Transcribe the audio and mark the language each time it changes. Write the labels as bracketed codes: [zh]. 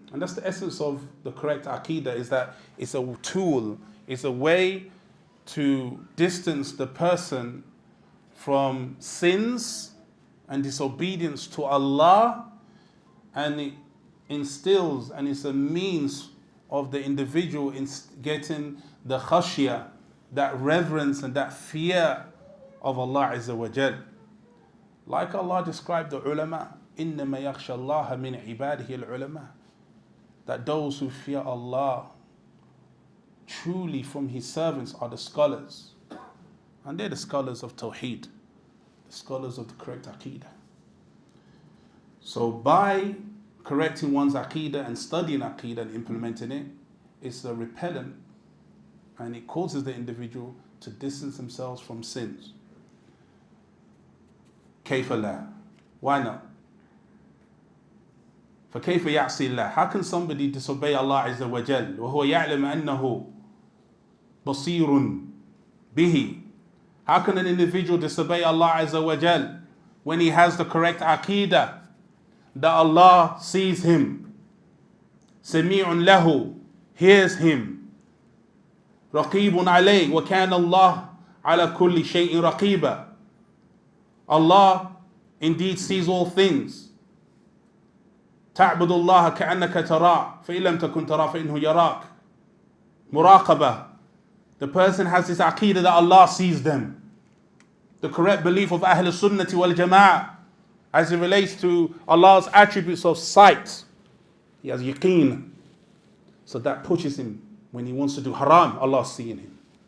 [en] And that's the essence of the correct aqidah, is that it's a tool, it's a way to distance the person from sins and disobedience to Allah, and it instills and it's a means of the individual in getting the khashya, that reverence and that fear of Allah Azza wa Jal. Like Allah described the ulama, [ar] إِنَّمَا يَخْشَى اللَّهَ مِنْ عِبَادِهِ الْعُلَمَاء. [en] That those who fear Allah truly from His servants are the scholars. And they're the scholars of Tawheed, the scholars of the correct Aqidah. So by correcting one's Aqidah and studying Aqidah and implementing it, it's a repellent, and it causes the individual to distance themselves from sins. [ar] كيف لا? [en] Why not? [ar] فكيف يعصي الله? [en] How can somebody disobey Allah Azza wa Jal [ar] وهو يعلم أنه بصير به? [en] How can an individual disobey Allah Azza wa Jal when he has the correct aqidah that Allah sees him, [ar] سميع له, [en] hears him, [ar] رقيب عليه, وكان الله على كل شيء رقيبا. [en] Allah indeed sees all things. [ar] تعبد الله كأنك تراه فإن لم تكن تراه فإنه يراك. مراقبة. [en] The person has this aqidah that Allah sees them. The correct belief of Ahlul-Sunnati wal Jama'ah as it relates to Allah's attributes of sight. He has yaqeen. So that pushes him when he wants to do haram, Allah's seeing him.